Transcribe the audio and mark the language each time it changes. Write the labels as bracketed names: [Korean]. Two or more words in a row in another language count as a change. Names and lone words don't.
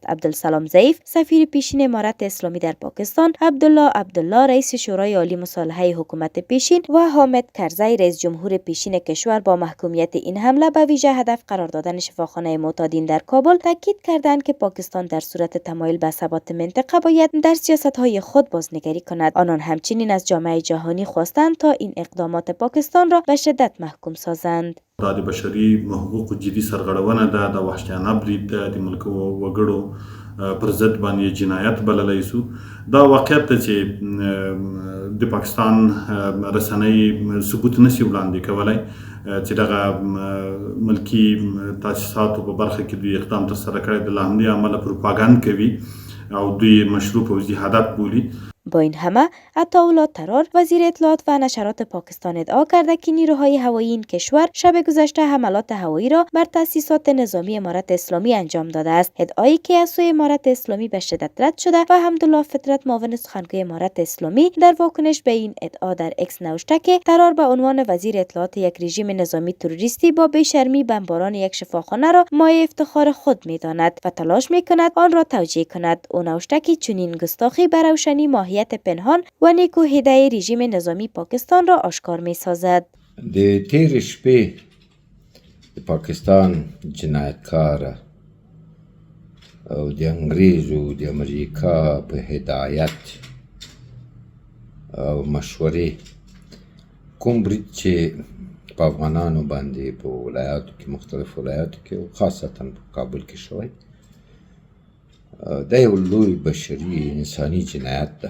[Persian] عبدالسلام ضعیف سفیر پیشین امارت اسلامی در پاکستان، عبدالله رئیس شورای عالی مصالحه حکومت پیشین و حامد کرزی رئیس جمهور پیشین کشور با محکومیت این حمله به ویژه هدف قرار دادن شفاخانه معتادین در کابل تاکید کردند که پاکستان در صورت تمایل به ثبات منطقه باید در سیاست‌های خود بازنگری کند. آنان همچنین از جامعه جهانی خواستند تا این اقدامات پاکستان را به شدت محکوم سازند. [Pashto] د بشري حقوقو جدي سرغړونه ده، د وحشیانه برید ده، د ملک وګړو پر ضد باندې جنایت بللی سو. دا واقعیت ده چې د پاکستان رسنۍ ثبوت نشي وړاندې کولی چې دغه ملکي تاسیساتو په برخه کې دوی اقدام ترسره کړی د له همدې امله پروپاګند کوي او دوی مشروع پوځي هدف بولي. [Persian] با این همه عطاالله طرار وزیر اطلاعات و نشرات پاکستان ادعا کرده که نیروهای هوایی این کشور شب گذشته حملات هوایی را بر تأسیسات نظامی امارت اسلامی انجام داده است. ادعایی که از سوی امارت اسلامی به شدت رد شده و حمدالله فطرت معاون سخنگوی امارت اسلامی در واکنش به این ادعا در اکس نوشته که طرار به عنوان وزیر اطلاعات یک رژیم نظامی تروریستی با بیشرمی بمباران یک شفاخانه را مایه افتخار خود می‌داند و تلاش می‌کند آن را توجیه کند. او نوشته که چنین گستاخی به روشنی ماهیت پنهان و نیکوهیده رژیم نظامی پاکستان را آشکار می سازد. [Pashto] د تیر شپې د پاکستان جنایتکار او د انګریز او د امریکا په هدایت او مشورې کوم برید چې په افغانانو باندې په ولایاتو کې مختلف ولایاتو کې او خاصتا په کابل کې شوی دا یو لوی بشري انساني جنایت ده.